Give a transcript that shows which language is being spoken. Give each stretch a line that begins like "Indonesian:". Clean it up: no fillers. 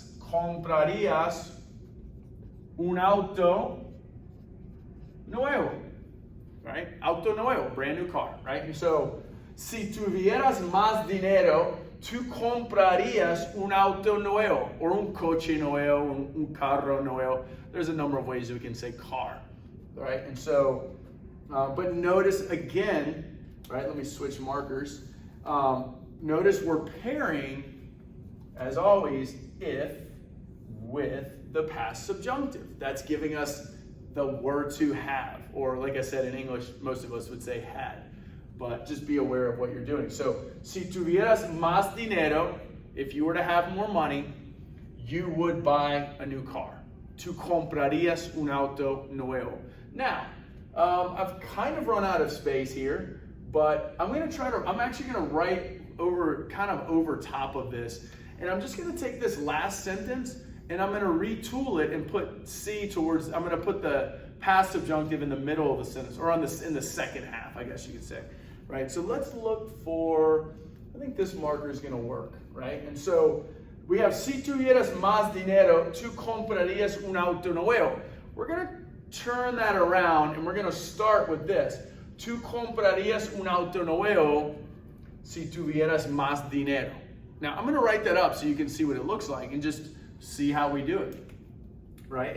Spanish: Comprarías un auto nuevo, right? Auto nuevo,
English: brand new car, right? And so,
Spanish: si tuvieras más dinero, tú comprarías un auto nuevo, or un coche nuevo, un carro nuevo.
English: There's a number of ways we can say car, right? And so, but notice again, right? Let me switch markers. Notice we're pairing as always, if with the past subjunctive. That's giving us the were to have, or like I said in English, most of us would say had, but just be aware of what you're doing. So,
Spanish: si tuvieras más dinero,
English: if you were to have more money, you would buy a new car.
Spanish: Tu comprarías un auto nuevo.
English: Now, I've kind of run out of space here, but I'm actually gonna write kind of over top of this, and I'm just gonna take this last sentence and I'm gonna retool it and put I'm gonna put the past subjunctive in the middle of the sentence, or in the second half, I guess you could say, right? So let's look for, I think this marker is gonna work, right? And so we have,
Spanish: si tuvieras más dinero, tu comprarías un auto nuevo.
English: We're gonna turn that around and we're gonna start with this.
Spanish: Tu comprarías un auto nuevo si tuvieras más dinero.
English: Now I'm gonna write that up so you can see what it looks like and just see how we do it, right?